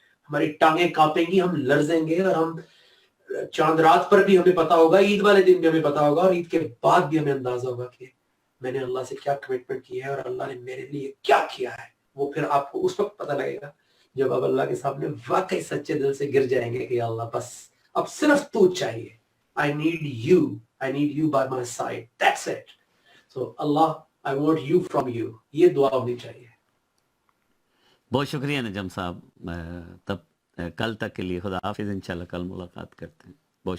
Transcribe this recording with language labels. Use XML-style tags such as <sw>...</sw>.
<ur>ہماری ٹانگیں کانپیں گی، ہم لرزیں گے، اور ہم چاند رات پر بھی ہمیں پتا ہوگا، عید والے دن بھی ہمیں پتا ہوگا، اور عید کے بعد بھی ہمیں اندازہ ہوگا کہ میں نے اللہ سے کیا کمٹمنٹ کی ہے اور اللہ نے میرے لیے کیا کیا ہے. وہ پھر آپ کو اس وقت پتہ لگے گا جب آپ اللہ کے سامنے واقعی سچے دل سے گر جائیں گے کہ اللہ بس اب صرف تو چاہیے.</ur> <en>I need you by my side. That's it. So Allah, I want you from you.</en> <ur>یہ دعا ہونی چاہیے. بہت شکریہ نجم صاحب. تب کل تک کے لیے خدا حافظ، انشاءاللہ کل ملاقات کرتے ہیں. بہت</ur>